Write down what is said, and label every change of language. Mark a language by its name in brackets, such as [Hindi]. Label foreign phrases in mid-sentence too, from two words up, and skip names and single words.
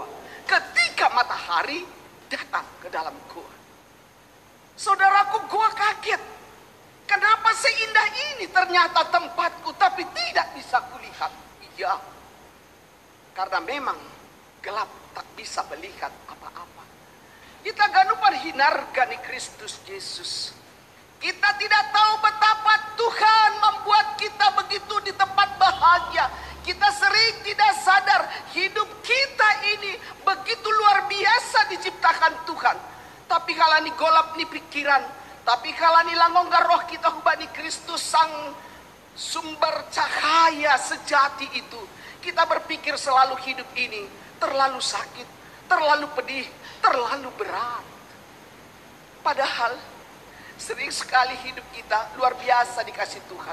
[Indonesian] Ketika matahari datang ke dalam goa. Saudaraku, goa kaget. Kenapa seindah ini ternyata tempatku tapi tidak bisa kulihat? Iya. Karena memang gelap tak bisa melihat apa-apa. [Batak Simalungun] Kita ganupan hinarkan Kristus Yesus. [Indonesian] Kita tidak tahu betapa Tuhan membuat kita begitu di tempat bahagia. Kita sering tidak sadar hidup kita ini begitu luar biasa diciptakan Tuhan. Tapi kalau [Batak Simalungun] ni golap ni pikiran, [Indonesian] tapi kalau [Batak Simalungun] ni langonggar [Indonesian] roh kita hubani Kristus sang sumber cahaya sejati itu, kita berpikir selalu hidup ini terlalu sakit, terlalu pedih, terlalu berat. Padahal sering sekali hidup kita luar biasa dikasih Tuhan.